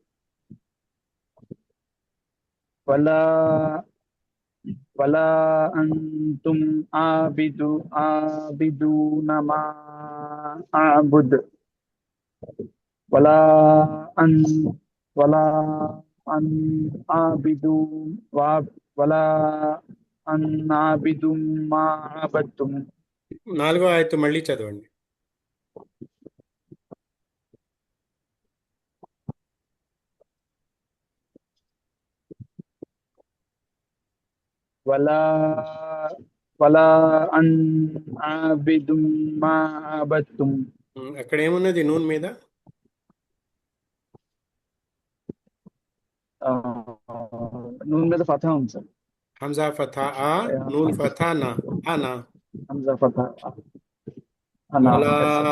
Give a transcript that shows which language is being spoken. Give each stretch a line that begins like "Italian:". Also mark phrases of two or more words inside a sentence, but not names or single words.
Arabic: ولا أنتم عابدون ما أعبد ولا أن عابدون ولا أن عابد ما عبدتم.
Telugu: 4వ ఆయత్తు మళ్ళీ చదవండి.
Arabic: ولا أن عابد ما عبدتم.
Telugu: అక్కడ ఏమున్నది నూన్ మీద? నూన్ మీద ఫతహ ఉంది సార్. హంజా ఫతా ఆ, నూన్ ఫతా నా, ఆనా. హంజా ఫతహ. అనా వలా
English: yes sir